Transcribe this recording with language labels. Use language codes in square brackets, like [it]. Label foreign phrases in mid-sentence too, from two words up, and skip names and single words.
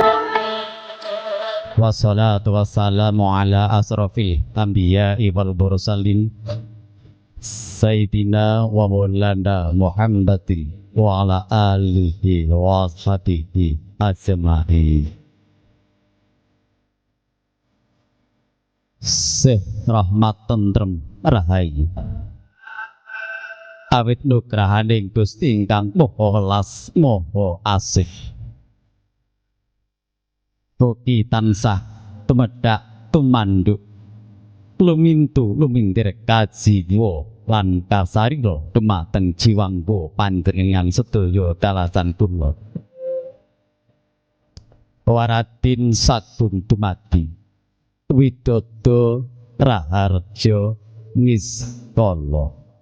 [ar] والصلاة والسلام على أشرف الأنبياء والمرسلين سيدنا ومولانا محمد وعلى آله وصحبه أجمعين. [jv] Sih rahmat tentrem rahayu awit nugrahaning Gusti ingkang Maha Welas Maha Asih mugi tansah tumedhak tumanduk lumintu lumintir kajiwa lan kasarira dumateng jiwangga panjenengan sedaya dalasan kula waradin sagung dumadi Widodo Raharja Niskala.